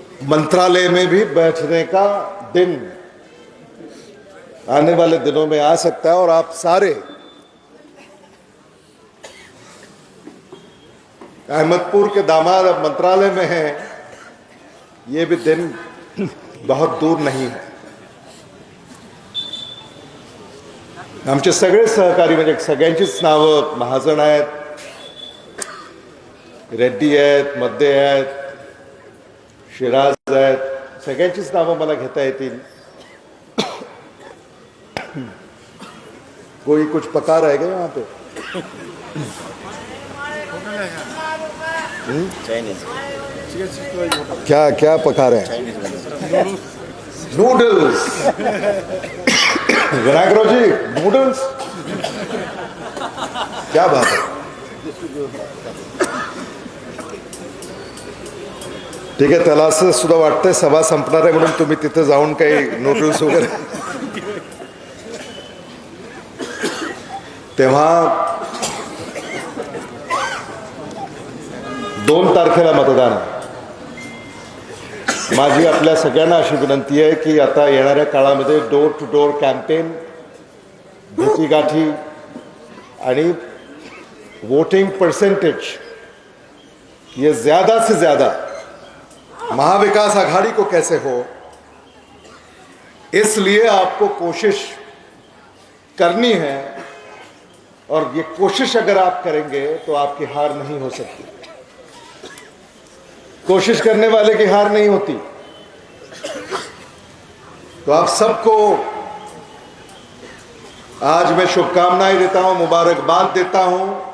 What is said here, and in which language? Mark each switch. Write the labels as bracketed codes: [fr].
[hi] मंत्रालय में भी बैठने का दिन आने वाले दिनों में आ सकता है। और आप सारे अहमदपुर के दामाद अब मंत्रालय में हैं, ये भी दिन बहुत दूर नहीं है। [mr] आमचे सगळे सहकारी म्हणजे सगळ्यांचीच नावं महाजन आहेत, रेड्डी आहेत, मद्दे आहेत, शिराज आहेत, सगळ्यांचीच नावं मला घेता येतील। [hi] कोई कुछ पका रह गए वहां पे? क्या क्या पका रहे हैं? नूडल्स। विनायकराव जी, नूडल्स, क्या बात है। [mr] ठीक आहे, त्याला असं सुद्धा वाटतंय सभा संपणार आहे म्हणून तुम्ही तिथे जाऊन काही नूडल्स वगैरे। तेव्हा 2 तारखेला मतदान आहे। माझी आपल्या सगळ्यांना अशी विनंती आहे की आता येणाऱ्या काळामध्ये डोर टू डोर कॅम्पेन, भेटीगाठी आणि वोटिंग परसेंटेज [hi] ये ज़्यादा से ज़्यादा महाविकास आघाड़ी को कैसे हो, इसलिए आपको कोशिश करनी है। और ये कोशिश अगर आप करेंगे तो आपकी हार नहीं हो सकती। कोशिश करने वाले की हार नहीं होती। तो आप सबको आज मैं शुभकामनाएं देता हूं, मुबारकबाद देता हूं।